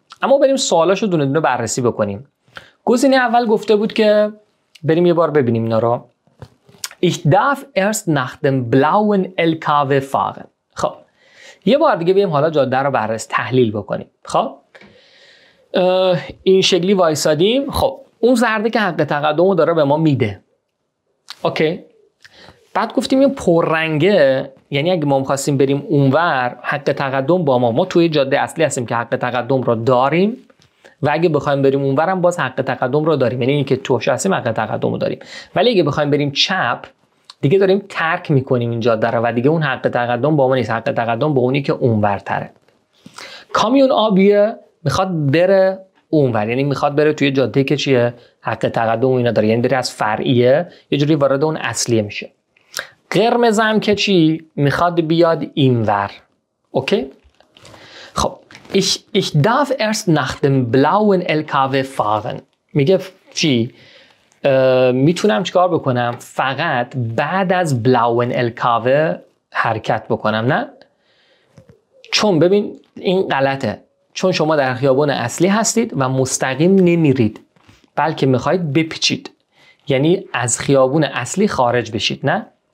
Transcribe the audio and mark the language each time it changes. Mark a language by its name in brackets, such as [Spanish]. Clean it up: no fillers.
[Persian] اما بریم سوالاشو دونه دونه بررسی بکنیم. گزینه اول گفته بود که بریم یه بار ببینیم اینا رو. [German] Ich darf erst nach dem blauen LKW fahren. [Persian] خب یه بار دیگه بریم حالا جاده رو بررسی تحلیل بکنیم. خب این شکلی وایسادیم. خب اون زرده که حق تقدم رو داره به ما میده. اوکی. بعد گفتیم این پررنگه، یعنی اگه ما می‌خواستیم بریم اونور حق تقدم با ما توی جاده اصلی هستیم که حق تقدم رو داریم و اگه بخوایم بریم اونور هم باز حق تقدم رو داریم، یعنی اینکه توش هستیم حق تقدم رو داریم. ولی اگه بخوایم بریم چپ دیگه داریم ترک میکنیم این جاده رو و دیگه اون حق تقدم با ما نیست، حق تقدم با اونی که اونورتره. کامیون آبیه میخواد بره اونور، یعنی میخواد بره توی جاده که چیه حق تقدم اینا داره، یعنی داره از فرعیه یه جوری وارد اون اصلیه میشه. قرمز هم که چی میخواد بیاد اینور. اوکی. [German] خب ich darf erst nach dem blauen LKW fahren. [Persian] میگه چی؟ میتونم چیکار بکنم؟ فقط بعد از [German] blauen LKW [Persian] حرکت بکنم، نه؟ چون ببین این غلطه، چون شما در خیابان اصلی هستید و مستقیم نمیرید بلکه میخواید بپیچید، یعنی از خیابون اصلی خارج بشید، نه؟